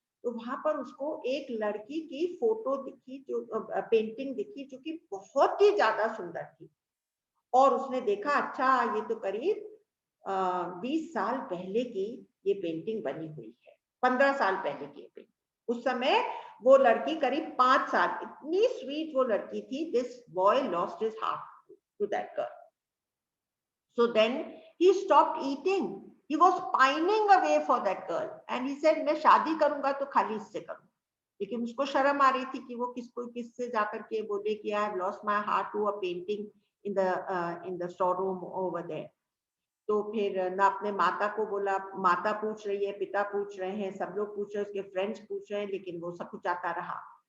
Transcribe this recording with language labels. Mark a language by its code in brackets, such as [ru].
[hi] तो वहां पर उसको एक लड़की की फोटो दिखी, जो पेंटिंग दिखी, जो कि बहुत ही ज्यादा सुंदर थी। और उसने देखा अच्छा ये तो करीब 20 साल पहले की ये पेंटिंग बनी हुई है, 15 साल पहले की पेंटिंग। उस समय वो लड़की करीब 5 साल, इतनी स्वीट वो लड़की थी। [en] This boy lost his heart to that girl. So then he stopped eating. He was pining away for that girl and he said [hi] मैं शादी करूंगा तो खाली इससे करूंगा। लेकिन उसको शर्म आ रही थी कि वो किससे जाकर के बोले कि [en] I have lost my heart to a painting in the storeroom over there. [hi] तो फिर ना अपने माता को बोला, माता पूछ रही है, पिता पूछ रहे हैं, सब लोग पूछ रहे हैं, उसके फ्रेंड्स पूछ रहे हैं, लेकिन वो सब कुछ आता रहा।